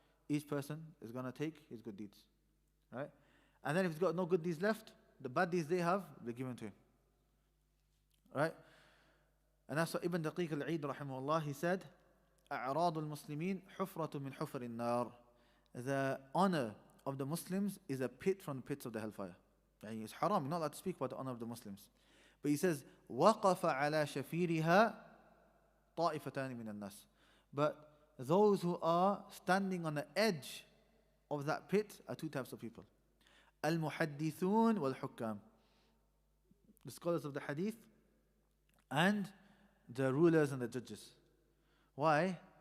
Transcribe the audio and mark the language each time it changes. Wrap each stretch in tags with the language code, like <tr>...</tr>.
<en>Each person is going to take his good deeds. Right? And then if he's got no good deeds left, the bad deeds they have, they're given to him. Right? And that's what Ibn Daqiq al-Eid rahimahullah, he said,</en> <ar>أَعْرَاضُ الْمُسْلِمِينَ حُفْرَةٌ مِنْ حُفْرِ النَّارِ.</ar> <en>The honor of the Muslims is a pit from the pits of the hellfire. It's haram, you're not allowed to speak about the honor of the Muslims. But he says,</en> <ar>وَقَفَ عَلَى شَفِيرِهَا طَائِفَتَانِ مِنَ النَّاسِ.</ar> <en>But those who are standing on the edge of that pit are two types of people. Al-Muhaddithun wal-Hukkam. The scholars of the hadith and the rulers and the judges. Why?</en>